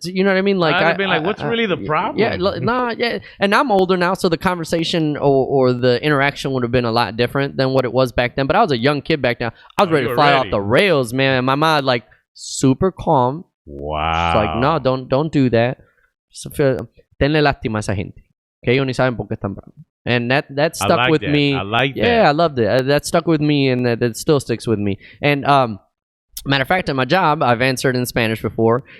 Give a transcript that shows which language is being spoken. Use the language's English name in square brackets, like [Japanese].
[English] You know what I mean? Like, I've been like, what's really the problem? Yeah. And I'm older now, so the conversation or the interaction would have been a lot different than what it was back then. But I was a young kid back then. I was ready to fly off the rails, man. And my mom, like, super calm. Wow. It's like, no, don't do that. [Spanish] Tenle lástima a esa gente. Que ellos ni saben por qué están bravos. [English] And that stuck with me. I like that. Yeah, I loved it. That stuck with me, and that still sticks with me. And matter of fact, at my job, I've answered in Spanish before.